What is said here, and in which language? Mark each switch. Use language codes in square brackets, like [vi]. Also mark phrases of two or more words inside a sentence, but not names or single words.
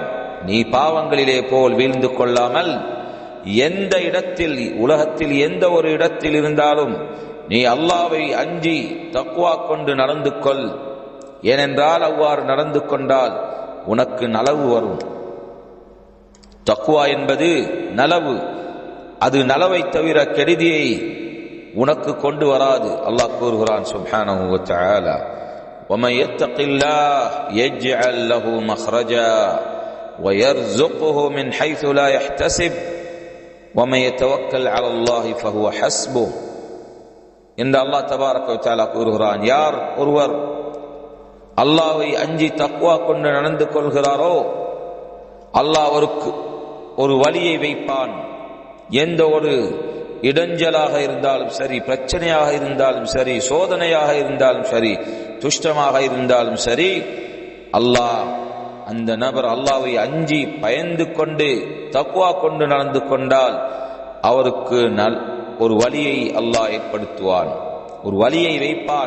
[ta] நீ பாவங்களிலே போல் வீழ்ந்து கொள்ளாமல், எந்த இடத்தில், உலகத்தில் எந்த ஒரு இடத்தில் இருந்தாலும் நீ அல்லாஹ்வை அஞ்சி தக்வா கொண்டு நடந்து கொள். ஏனென்றால் அவ்வாறு நடந்து கொண்டால் உனக்கு நலவு வரும். தக்வா என்பது நலவு. அது நலவை தவிர கெடுதியை உனக்கு கொண்டு வராது. அல்லாஹ் கூறுகிறான் [ar] سبحانه وتعالى, وَمَن يَتَّقِ اللَّهَ يَجْعَل لَّهُ مَخْرَجًا وَيَرْزُقْهُ مِنْ حَيْثُ لَا يَحْتَسِبُ وَمَن يَتَوَكَّلْ عَلَى اللَّهِ فَهُوَ حَسْبُهُ [ta] என்று அல்லாஹ் [ar] تبارك وتعالى [ta] கூறுகிறான். யார் ஒருவர் அல்லாஹ்வை அஞ்சி தக்வா கொண்டு நடந்து கொள்கிறாரோ அல்லாஹ் அவருக்கு ஒரு வழியை வைப்பான். எந்த ஒரு இடைஞ்சலாக இருந்தாலும் சரி, பிரச்சனையாக இருந்தாலும் சரி, சோதனையாக இருந்தாலும் சரி, துஷ்டமாக இருந்தாலும் சரி, அல்லாஹ் அந்த நபர் அல்லாஹ்வை அஞ்சி பயந்து கொண்டு தக்வா கொண்டு நடந்து கொண்டால் அவருக்கு ஒரு வழியை அல்லாஹ் ஏற்படுத்துவான், ஒரு வழியை வைப்பான்.